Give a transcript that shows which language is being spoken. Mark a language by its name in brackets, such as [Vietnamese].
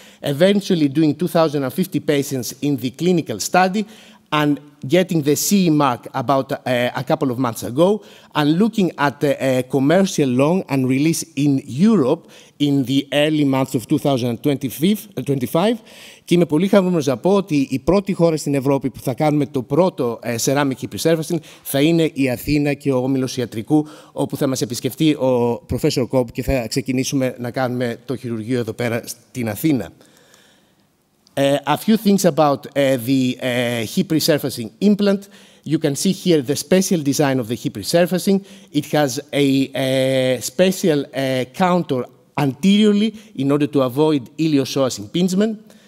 [English] Eventually doing 2,050 patients in the clinical study and getting the CE mark about a couple of months ago, and looking at a commercial launch and release in Europe in the early months of 2025. [Greek] Και είμαι πολύ χαρούμενος να πω ότι η πρώτη χώρα στην Ευρώπη που θα κάνουμε το πρώτο ceramic hip resurfacing θα είναι η Αθήνα και ο όμιλος Ιατρικού, όπου θα μας επισκεφτεί ο Professor Cobb και θα ξεκινήσουμε να κάνουμε το χειρουργείο εδώ πέρα στην Αθήνα. [English] A few things about the hip resurfacing implant. You can see here the special design of the hip resurfacing. It has a special counter anteriorly in order to avoid iliopsoas impingement.